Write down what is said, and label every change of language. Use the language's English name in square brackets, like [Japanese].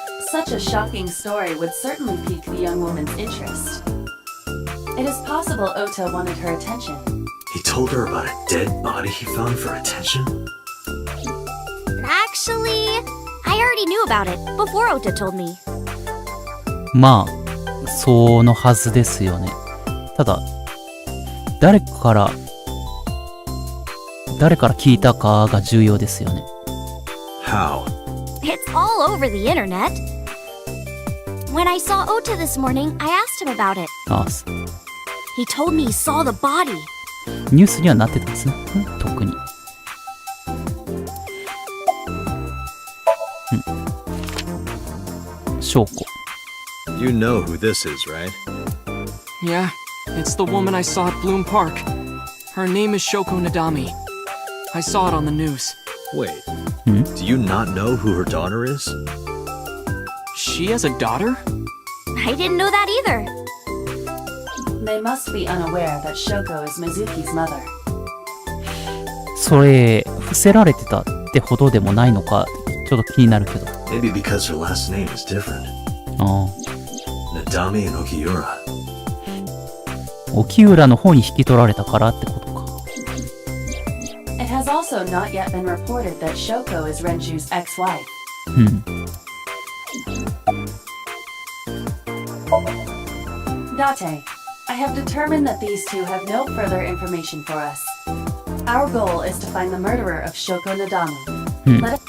[English] Such a shocking story would certainly pique the young woman's interest. It is possible Ota wanted her attention. He told her about a dead body he found for attention? Actually, I already knew about it before Ota told me. [Japanese] まあ、そのはずですよね。ただ、誰から聞いたかが重要ですよね。 [English] How? It's all over the internet. When I saw Ota this morning, I asked him about it. [Japanese] ああ、 [English] He told me he saw the body. [Japanese] ニュースにはなってたんですね。特に。証拠。 [English] You know who this is, right? Yeah, it's the woman I saw at Bloom Park. Her name is Shoko Nadami. I saw it on the news. Wait, do you not know who her daughter is? She has a daughter? I didn't know that either. They must be unaware that Shoko is Mizuki's mother. [Japanese] それ、伏せられてたってほどでもないのか、ちょっと気になるけど。 [English] Maybe because her last name is different. [Japanese] ああ。 [English] Nadami and Okiura. [Japanese] 沖浦の方に引き取られたからってことか。 [English] It has also not yet been reported that Shoko is Renju's ex-wife. Date, I have determined that these two have no further information for us. Our goal is to find the murderer of Shoko Nadami.